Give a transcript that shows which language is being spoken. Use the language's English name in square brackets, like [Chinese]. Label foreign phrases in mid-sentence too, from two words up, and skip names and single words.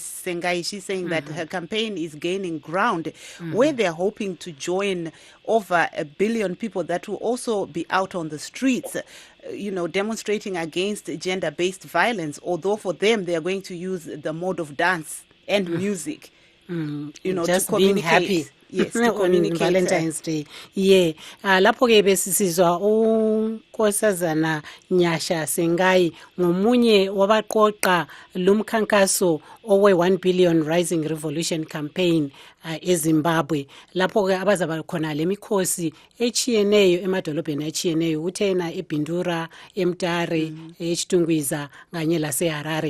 [English] Sengai, she's saying that her campaign is gaining ground, where they're hoping to join over 1 billion people that will also be out on the streets, demonstrating against gender-based violence, although for them they are going to use the mode of dance and music, just to communicate. Being happy. yes, to on communicate Valentine's Day. Yeah. [North Ndebele] Lapho ke besisizwa unkosazana Nyasha Sengai ngomunye wabaqoqa lumkhankaso owe 1 [English] billion rising revolution campaign [North Ndebele] eZimbabwe. Lapho ke abazaba khona lemikhosi echiyeneyo emadolobheni echiyeneyo uthena eBindura, eMtare, eChitungwiza kanye laseHarare.